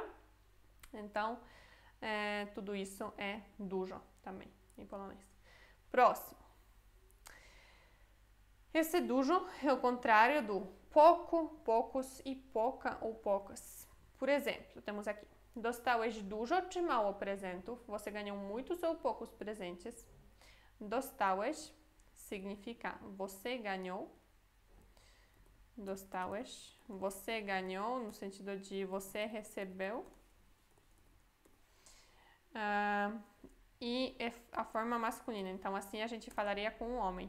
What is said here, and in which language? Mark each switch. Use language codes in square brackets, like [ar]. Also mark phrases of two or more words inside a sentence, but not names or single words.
[pt] Então, tudo isso é dużo também, em polonês. Próximo. Esse dużo é o contrário do pouco, poucos e pouca ou poucas. Por exemplo, temos aqui. [pl] Dostałeś dużo czy mało prezentów? [pt] Você ganhou muitos ou poucos presentes? Dostałeś significa você ganhou. Dostałeś, você ganhou, no sentido de você recebeu. E é a forma masculina, então assim a gente falaria com um homem.